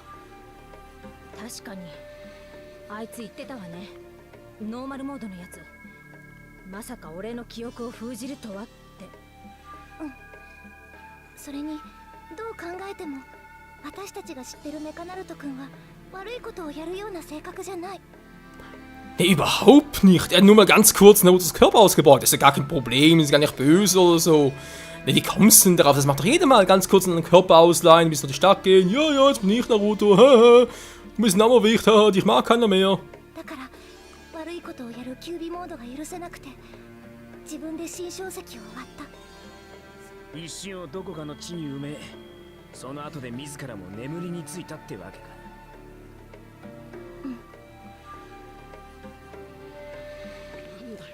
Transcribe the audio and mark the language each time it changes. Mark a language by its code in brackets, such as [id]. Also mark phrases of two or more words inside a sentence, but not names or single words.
[ja] 確かにあいつ言ってたわね。ノーマルモードのやつ、まさか俺の記憶を封じるとはって。それにどう考えても私たちが知ってるメカナルト君は悪いことをやるような性格じゃない。 [de] Nee, überhaupt nicht. Er hat nur mal ganz kurz Narutos Körper ausgebaut. Das ist ja gar kein Problem, ist gar nicht böse oder so. Nee, wie kommst du denn darauf? Das macht doch jeder mal ganz kurz einen Körper ausleihen, bis durch die Stadt gehen. Ja, ja, jetzt bin ich Naruto. Du bist ein Nammerwicht, dich mag keiner mehr. [ja] だから悪いことをやるキュービモードが許せなくて自分で新書籍を割った。石をどこかの地に埋め、その後で自らも眠りについたってわけか。なんだよ。